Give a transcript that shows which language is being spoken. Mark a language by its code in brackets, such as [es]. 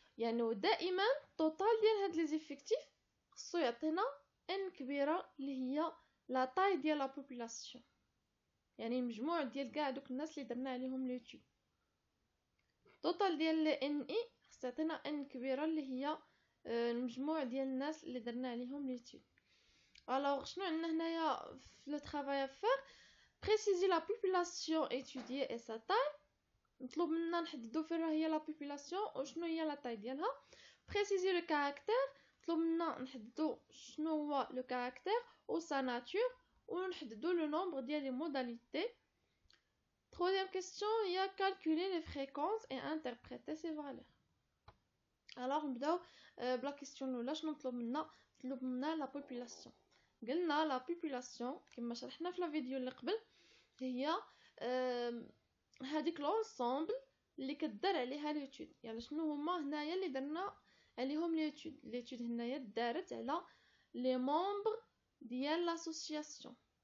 [ar] يعني دائما التوتال ديال هاد لي زيفيكتيف خصو يعطينا ان كبيره اللي هي لا طاي ديال لا بوبولاسيون، يعني المجموع ديال كاع دوك الناس اللي درنا عليهم ليتود. التوتال ديال ان اي خص يعطينا ان كبيره اللي هي المجموع ديال الناس اللي درنا عليهم ليتود. alors شنو عندنا هنايا في لو طرافاي افير؟ [fr] préciser la population étudiée et sa taille. [ar] مطلوب منا نحددو فين هي لا بوبولاسيون وشنو هي لا طاي ديالها. بريسيزي لو كاركتير، مطلوب منا نحددو شنو هو لو كاركتير و سا ناتور، ونحددو لو نومبر ديال لي موداليتي. [fr] troisième question هي calculer les fréquences et interpréter ces valeurs. [ar] alors نبداو بلا كيسيون الاولى. شنو مطلوب منا لا بوبولاسيون. قلنا لا بوبولاسيون كما شرحنا في لا فيديو اللي قبل هي هذيك لونسومبل اللي كدار عليها ليتود. يعني شنو هما هنايا اللي درنا عليهم ليتود هنايا دارت على لي ممبر ديال لاسوسياسيون.